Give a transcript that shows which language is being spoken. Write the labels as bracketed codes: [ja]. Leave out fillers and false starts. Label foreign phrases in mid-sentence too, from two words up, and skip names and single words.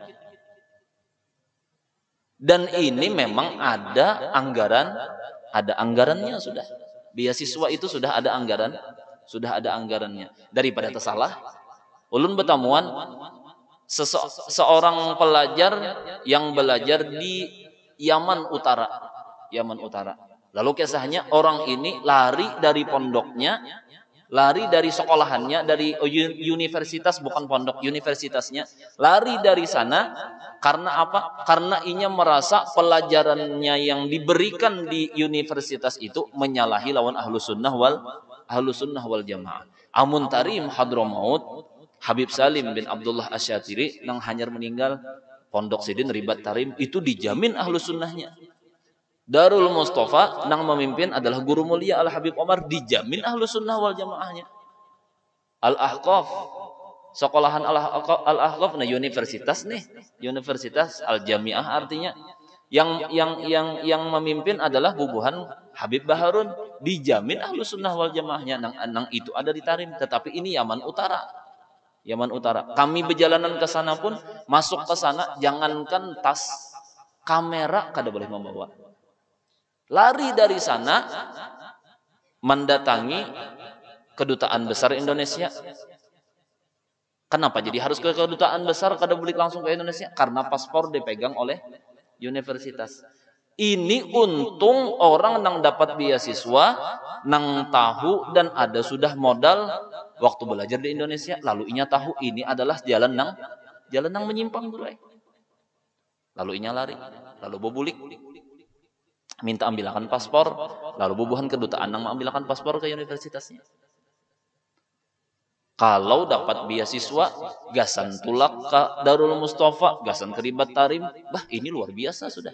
[id] Dan ini memang ada anggarannya sudah. Beasiswa itu sudah ada anggarannya. [bjn] Daripada tersalah, ulun bertamuan seorang pelajar yang belajar di Yaman Utara. [id] Lalu kisahnya orang ini lari dari pondoknya, lari dari sekolahannya, dari universitas, bukan pondok, universitasnya, lari dari sana. Karena apa? Karena inya merasa pelajarannya yang diberikan di universitas itu menyalahi lawan [ar] ahlus sunnah wal jamaah. [bjn] Amun Tarim Hadramaut, Habib Salim bin Abdullah Asyatiri nang hanyar meninggal, pondok sidin ribat Tarim itu dijamin [ar] ahlus sunnahnya. [bjn] Darul Mustafa nang memimpin adalah guru mulia Al Habib Omar, dijamin [ar] ahlus sunnah wal jamaahnya. [id] Al-Ahqaf, sekolahan Al-Ahqaf, nah universitas nih, universitas Al-Jamiah artinya. Yang memimpin adalah bubuhan Habib Baharun, dijamin [ar] ahlus sunnah wal jamaahnya. [bjn] Nang itu ada di Tarim, tetapi ini Yaman Utara. Kami berjalanan ke sana pun, masuk ke sana jangankan tas, kamera kada boleh membawa. [id] Lari dari sana mendatangi kedutaan besar Indonesia. Kenapa jadi harus ke kedutaan besar, kada boleh langsung ke Indonesia? Karena paspor dipegang oleh universitas. Ini untung orang nang dapat beasiswa, nang tahu dan ada sudah modal waktu belajar di Indonesia, lalu inya tahu ini adalah jalan nang menyimpang bro. [bjn] Lalu inya lari, lalu bobulik, minta ambilkan paspor, lalu bubuhan kedutaan nang mengambilkan paspor ke universitasnya. Kalau dapat beasiswa, gasan tulak ke Darul Mustafa, gasan keribat tarim, bah ini luar biasa sudah.